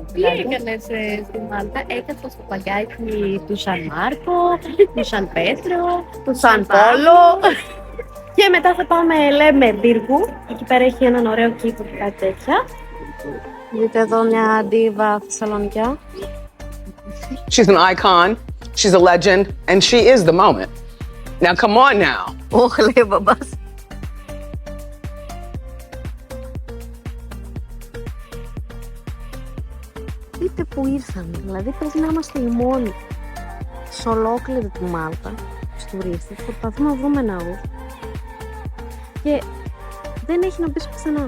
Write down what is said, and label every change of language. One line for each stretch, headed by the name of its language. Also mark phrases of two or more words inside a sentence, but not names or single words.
Greek: Τι έκανες στη Μάλτα? Έκατσα στο παγκάκι του Σαν Μάρκο, του Σαν Πέτρο, του Σαν Πόλο. Και μετά θα πάμε, λέμε, Μπίργκου. Εκεί πέρα έχει έναν ωραίο κήπο και κάτι τέτοια. Δείτε εδώ μια ντίβα Θεσσαλονικιά.
English: She's an icon, she's a legend, and she is the moment. Now, come on now.
Greek: Όχι, λέει ο μπαμπάς. Δείτε που ήρθαμε, δηλαδή πρέπει να είμαστε οι μόνοι σε ολόκληρη τη Μάλτα, στους τουρίστες, προσπαθούμε να βρούμε ναούς και δεν έχει να πεις πουθενά.